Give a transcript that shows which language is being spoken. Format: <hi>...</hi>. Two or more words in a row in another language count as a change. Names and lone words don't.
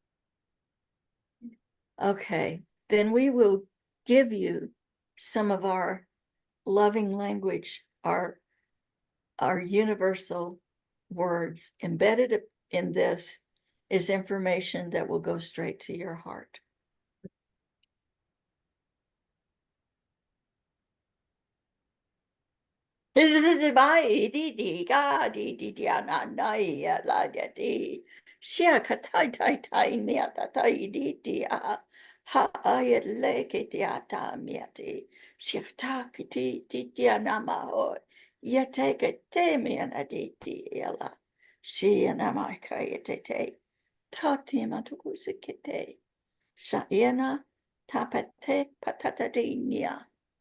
<en>Okay, then we will give you some of our loving language, our universal words. Embedded in this is information that will go straight to your heart. This is my di ga di ana nai la di sia ka tai mea ta tai di a ha ai le ke ti ata mea ti sia ta ki ti ana ma o ia te ke te mea na di ela si ana mai ka ia te ta ti ma tuku se ke te sa iana ta pate patata di nia</en>